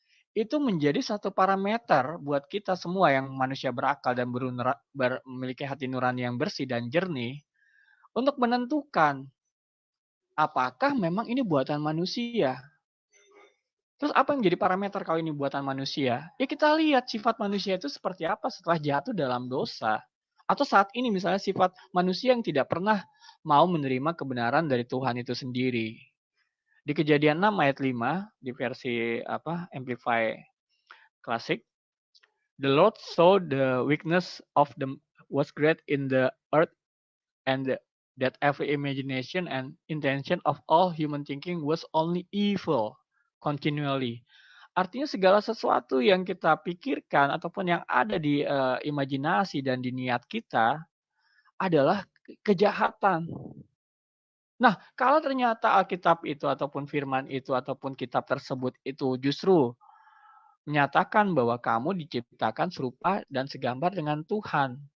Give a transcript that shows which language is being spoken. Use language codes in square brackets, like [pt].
[id] Itu menjadi satu parameter buat kita semua yang manusia berakal dan memiliki hati nurani yang bersih dan jernih untuk menentukan apakah memang ini buatan manusia. Terus apa yang menjadi parameter kalau ini buatan manusia? Ya kita lihat sifat manusia itu seperti apa setelah jatuh dalam dosa. Atau saat ini misalnya sifat manusia yang tidak pernah mau menerima kebenaran dari Tuhan itu sendiri. [en] Di Kejadian 6 ayat 5 di versi Amplify Classic, the Lord saw the weakness of the was great in the earth and that every imagination and intention of all human thinking was only evil continually. [id] Artinya segala sesuatu yang kita pikirkan ataupun yang ada di imajinasi dan di niat kita adalah kejahatan. Nah, kalau ternyata Alkitab itu ataupun firman itu ataupun kitab tersebut itu justru menyatakan bahwa kamu diciptakan serupa dan segambar dengan Tuhan.